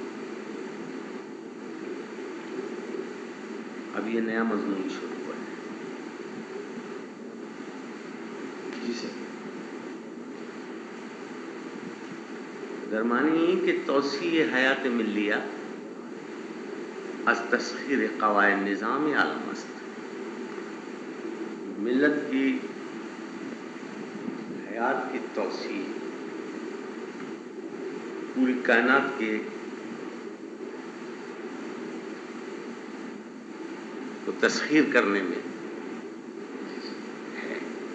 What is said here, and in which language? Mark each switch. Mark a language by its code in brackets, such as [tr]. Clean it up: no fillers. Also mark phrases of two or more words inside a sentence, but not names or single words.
[ur] اب یہ نیا مضمون شروع ہوا ہے. جی سر. [fa] درمانی کہ توسیع حیات ملیہ از تسخیر قواعد نظام عالم است. [ur] ملت کی حیات کی توسیع پوری کائنات کے کو تسخیر کرنے میں ہے.